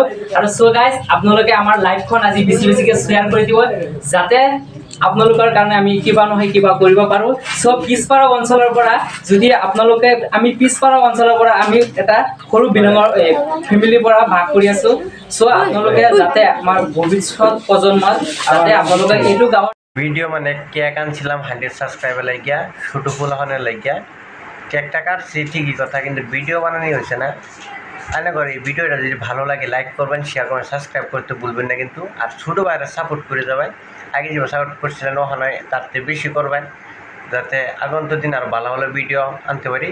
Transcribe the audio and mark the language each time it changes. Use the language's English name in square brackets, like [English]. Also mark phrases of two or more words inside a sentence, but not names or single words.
[Assamese] আৰু [English] so guys [Assamese] আপোনালোকে আমাৰ লাইভখন আজি বেছিকৈ শ্বেয়াৰ কৰি দিব, যাতে আপোনালোকৰ কাৰণে আমি কিবা নহয় কিবা কৰিব পাৰোঁ। চ' পিছপৰা অঞ্চলৰ পৰা আমি এটা সৰু বিলঙৰ ফেমিলিৰ পৰা ভাগ কৰি আছোঁ। চ' আপোনালোকে যাতে আমাৰ ভৱিষ্যত প্ৰজন্মত যাতে আপোনালোকে এইটো গাঁৱৰ [Bangla] ভিডিও মানে কেক আনছিলাম 100 সাবস্ক্রাইবার লাগিয়া, ছোটো ফুলাখানের লাগিয়া কেকটা কাটছি ঠিকই কথা, কিন্তু ভিডিও বানানি হয়েছে না। আনে করে এই ভিডিওটা যদি ভালো লাগে লাইক করবেন, শেয়ার করবেন, সাবস্ক্রাইব করতে ভুলবেন না কিন্তু। আর ছোটো ভাইরা সাপোর্ট করে যাবেন, আগে যে সাপোর্ট করছিলেন ওখানে তার থেকে বেশি করবেন, যাতে আগন্তুক দিন আর ভালো ভালো ভিডিও আনতে পারি।